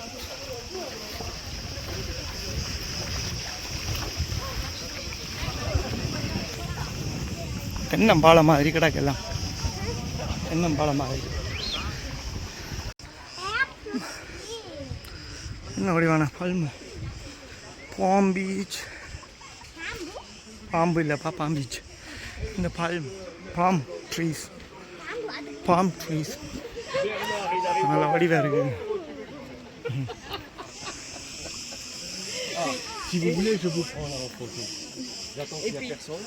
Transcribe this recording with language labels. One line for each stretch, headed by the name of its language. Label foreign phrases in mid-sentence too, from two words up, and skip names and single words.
Tamil: தென்னம்பாலம் மாதிரி கிடக்கெல்லாம், தென்னம்பாலம் மாதிரி என்ன வடிவான பல்மு. பாம் பீச், பாம்பு இல்லைப்பா, பாம் பீச். இந்த
English: palm trees, palm trees
Tamil: நல்லா வடிவாக இருக்குது.
French: Si vous voulez, je vous prends la photo. J'attends qu'il n'y a personne.